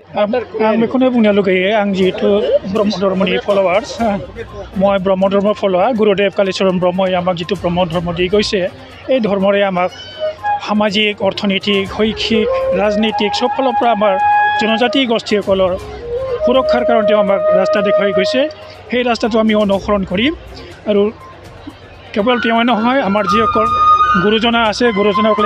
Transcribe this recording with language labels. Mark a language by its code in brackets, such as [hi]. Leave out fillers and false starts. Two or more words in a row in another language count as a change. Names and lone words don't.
[brx] आं बेखौनो बुंनो लुगैयो आं जिहेतु ब्रह्म धर्मनि फलोवार्स [as] মই ব্ৰহ্ম ধৰ্ম ফলোৱা গুৰুদেৱ কালীচৰণ ব্ৰহ্মই আমাক যিটো ব্ৰহ্ম ধৰ্ম দি গৈছে এই ধৰ্মৰে আমাক সামাজিক অৰ্থনৈতিক শৈক্ষিক ৰাজনৈতিক সব ফালৰ পৰা আমাৰ জনজাতি গোষ্ঠীসকলৰ সুৰক্ষাৰ কাৰণে তেওঁ আমাক ৰাস্তা দেখুৱাই গৈছে সেই ৰাস্তাটো আমি অনুসৰণ কৰিম আৰু কেৱল তেওঁই নহয় আমাৰ যিসকল গুৰুজনা আছে গুৰুজনাসকলে